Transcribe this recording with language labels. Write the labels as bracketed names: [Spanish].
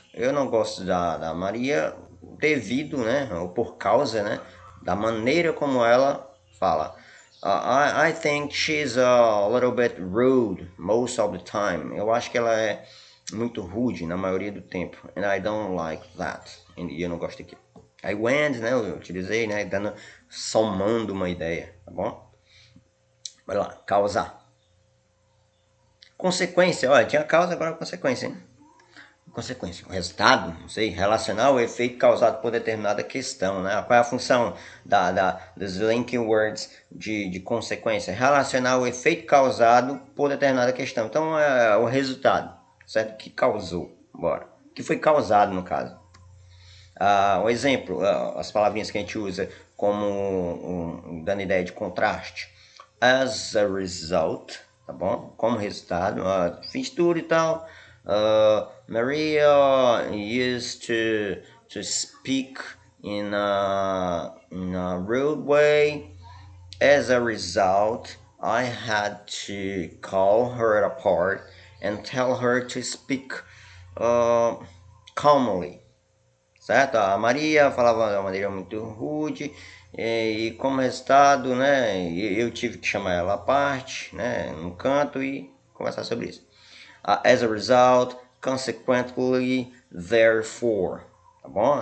[Portuguese] Eu não gosto da Maria devido, né, ou por causa, né, da maneira como ela fala. [English] I think she's a little bit rude most of the time. [Portuguese] Eu acho que ela é muito rude na maioria do tempo. [English] And I don't like that. [Portuguese] E eu não gosto daquilo. Aí o and, né, eu utilizei, né, somando uma ideia, tá bom? Vai lá, causar. Consequência, olha, tinha causa, agora consequência, hein? Consequência, o resultado, não sei, relacionar o efeito causado por determinada questão, né? Qual é a função dos linking words de consequência? Relacionar o efeito causado por determinada questão. Então, é o resultado, certo? Que causou, bora. Que foi causado, no caso. Um exemplo, as palavrinhas que a gente usa como dando ideia de contraste. As a result, tá bom? Como resultado, fiz tudo e tal. [English] Maria used to speak in a rude way. As a result, I had to call her apart and tell her to speak calmly. [Portuguese] Certo? A Maria falava de uma maneira muito rude e como resultado, né, eu tive que chamar ela à parte, né, num canto e conversar sobre isso. [English] As a result, consequently, therefore, [Portuguese] tá bom?